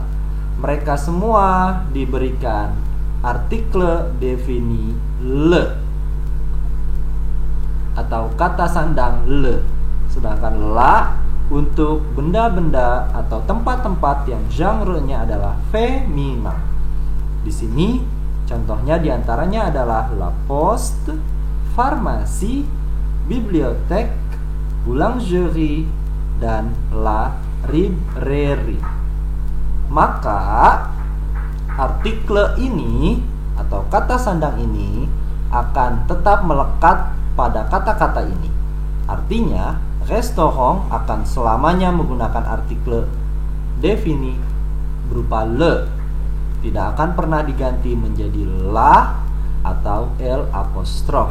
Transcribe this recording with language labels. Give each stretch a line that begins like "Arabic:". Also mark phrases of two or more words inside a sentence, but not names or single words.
Indonesian: Mereka semua diberikan artikel defini le atau kata sandang le, sedangkan la untuk benda-benda atau tempat-tempat yang genre-nya adalah feminin. Di sini contohnya diantaranya adalah
French: la poste,
Indonesian: farmasi, bibliotek, boulangerie, dan
French: la librairie.
Indonesian: Maka artikel ini atau kata sandang ini akan tetap melekat pada kata-kata ini. Artinya restoran akan selamanya menggunakan artikel defini berupa le, tidak akan pernah diganti menjadi la atau L apostrof.